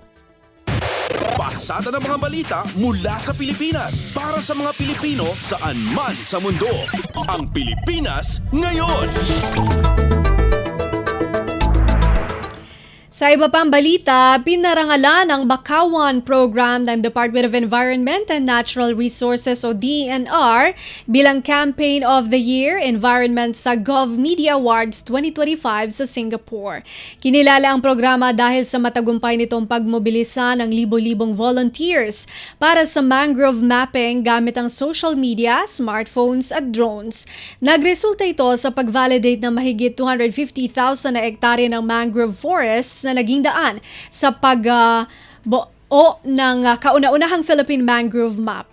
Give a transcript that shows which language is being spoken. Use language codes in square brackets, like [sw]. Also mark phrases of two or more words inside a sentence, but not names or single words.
[tl] Pasada ng mga balita mula sa Pilipinas para sa mga Pilipino saan man sa mundo. Ang Pilipinas ngayon. Sa iba pang balita, pinarangalan ang Bakawan Program ng Department of Environment and Natural Resources o DENR bilang Campaign of the Year Environment sa GovMedia Awards 2025 sa Singapore. Kinilala ang programa dahil sa matagumpay nitong pagmobilisa ng libo-libong volunteers para sa [en] mangrove mapping [tl] gamit ang [en] social media, [tl] smartphones at drones. Nagresulta ito sa pag-validate ng mahigit 250,000 na ektarya ng [en] mangrove forests [tl] na naging daan sa ng kauna-unahang Philippine Mangrove Map.